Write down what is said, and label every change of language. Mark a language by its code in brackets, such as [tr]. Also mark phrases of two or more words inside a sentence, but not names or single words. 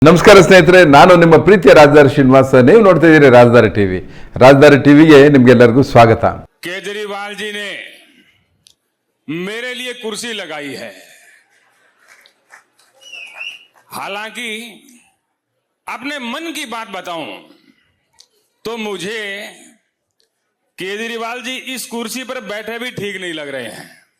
[kn] ನಮಸ್ಕಾರ ಸ್ನೇಹಿತರೆ, ನಾನು ನಿಮ್ಮ ಪ್ರೀತಿಯ ರಾಜದಾರಿ ಶ್ರೀನಿವಾಸ. ನೀವು ನೋಡ್ತಾ ಇದ್ದೀರಿ ರಾಜದಾರಿ ಟಿವಿ. ರಾಜದಾರಿ ಟಿವಿಗೆ ನಿಮ್ಗೆಲ್ಲರಿಗೂ ಸ್ವಾಗತ. [hi] केजरीवाल जी ने मेरे लिए कुर्सी लगाई है। हालांकि अपने मन की बात बताऊं तो मुझे केजरीवाल जी इस कुर्सी पर बैठे भी ठीक नहीं लग रहे हैं।